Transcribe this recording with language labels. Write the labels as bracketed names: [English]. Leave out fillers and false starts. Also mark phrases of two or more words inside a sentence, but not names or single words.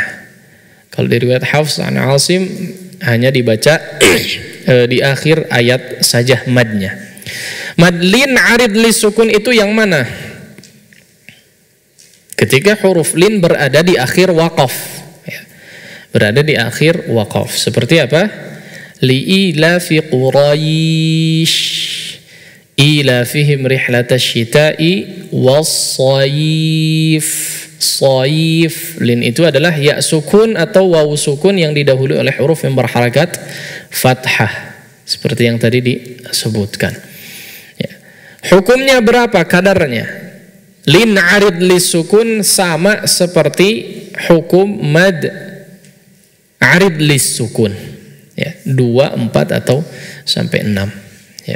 [Indonesian] Kalau di riwayat Hafs an Asim hanya dibaca di akhir ayat saja madnya. [Arabic] مد لين عارض للسكون [Indonesian] itu yang mana? Ketika huruf lin berada di akhir waqaf ya. Berada di akhir waqaf. Seperti apa? [Arabic] لإيلاف قريش إيلافهم رحلة الشتاء والصيف. Shayif, [Indonesian] lin itu adalah ya sukun atau waw sukun yang didahului oleh huruf yang berharakat fathah seperti yang tadi disebutkan. Hukumnya berapa kadarnya? [Arabic] لين عارض للسكون [Indonesian] sama seperti hukum [Arabic] مد عارض للسكون [Indonesian] ya, 2, 4 atau sampai 6 ya.